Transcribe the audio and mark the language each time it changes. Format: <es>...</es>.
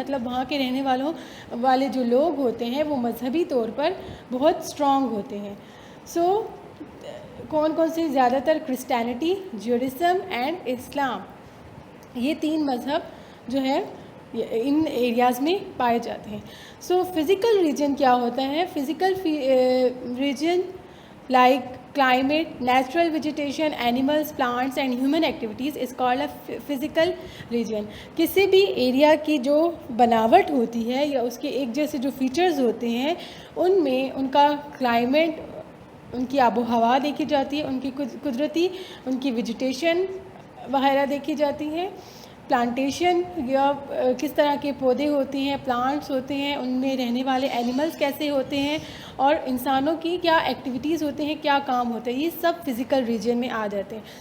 <ur>مطلب وہاں کے رہنے والے جو لوگ ہوتے ہیں وہ مذہبی طور پر بہت اسٹرانگ ہوتے ہیں. سو کون کون سی؟ زیادہ تر کرسچینٹی, جوڈیزم اینڈ اسلام, یہ تین مذہب جو ہے ان ایریاز میں پائے جاتے ہیں. سو فزیکل ریجن کیا ہوتا ہے؟</ur> <en>Physical region like climate, natural vegetation, animals, plants and human activities is called a physical region.</en> <ur>کسی بھی ایریا کی جو بناوٹ ہوتی ہے یا اس کے ایک جیسے جو فیچرز ہوتے ہیں ان میں ان کا کلائمیٹ, ان کی آب و ہوا دیکھی جاتی ہے, ان کی قدرتی, ان کی ویجیٹیشن وغیرہ دیکھی جاتی ہے. پلانٹیشن یا کس طرح کے پودے ہوتے ہیں, پلانٹس ہوتے ہیں, ان میں رہنے والے اینیملز کیسے ہوتے ہیں, اور انسانوں کی کیا ایکٹیویٹیز ہوتے ہیں, کیا کام ہوتے ہیں, یہ سب فزیکل ریجن میں آ جاتے ہیں.</ur>